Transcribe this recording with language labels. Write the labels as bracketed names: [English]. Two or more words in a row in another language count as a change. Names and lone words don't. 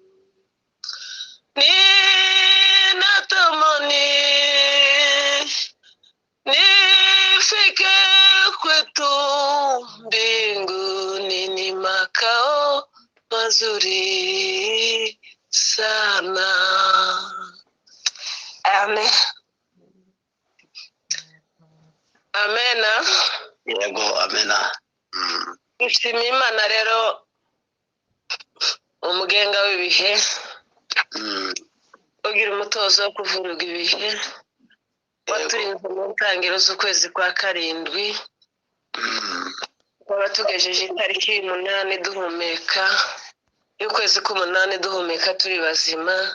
[Swahili] Ninatamani nifike kwetu mbinguni, ni makao mazuri sana. Amen. Amena. [Kinyarwanda] Yego, amena. Nshimiye Imana rero umugenga w'ibihe, ugira umutozo wo kuvuruga ibihe, waturinze mu ntangiriro z'ukwezi kwa karindwi, twaba tugejeje itariki 8 duhumeka, y'ukwezi k'8 duhumeka turi bazima.